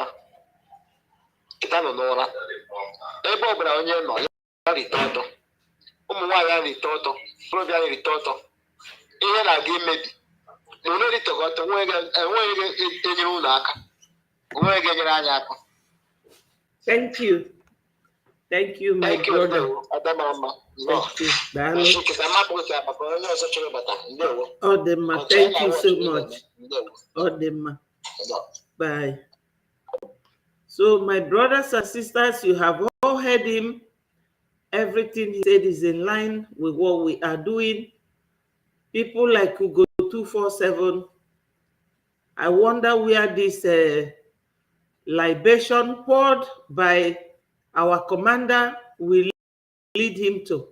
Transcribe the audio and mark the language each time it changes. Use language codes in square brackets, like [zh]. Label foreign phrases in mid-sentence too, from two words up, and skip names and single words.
[ig] Kita nọ n'ụra. Ebe ọbụla onye nọ ya rite ọtọ. Ụmụ nwaanyị ya rite ọtọ. Obi ya rite ọtọ. Ihe na-aga imebi. Onye riteghị ọtọ enweghị enyere ụlọ aka. Onweghị ga-enyere anyị aka. [en] Thank you. Thank you, my brother. [ig] Adamama. [en] Thank you. [ig] Daalụ. Ọ dị mma. [en] Thank you so much. [ig] Ọ dị mma. [en] Bye. So, my brothers and sisters, you have all heard him. Everything he said is in line with what we are doing. People like Ugo 247, I wonder where this libation poured by our commander will lead him to.